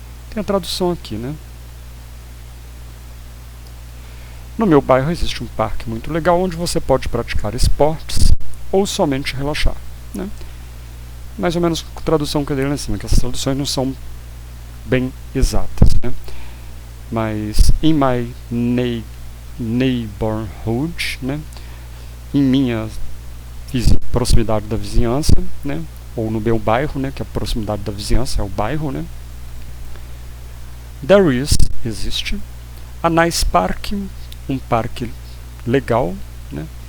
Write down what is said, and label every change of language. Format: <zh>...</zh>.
<pt>Tem a tradução aqui, né? No meu bairro existe um parque muito legal onde você pode praticar esportes ou somente relaxar, né? Mais ou menos a tradução que eu dei lá em cima, que essas traduções não são bem exatas, né?</pt> <en>Mas in my neighborhood, né?</en> <pt>Em minha proximidade da vizinhança, né? Ou no meu bairro, né? Que a proximidade da vizinhança é o bairro, né? There is, existe, a nice park, um parque legal, né?</pt>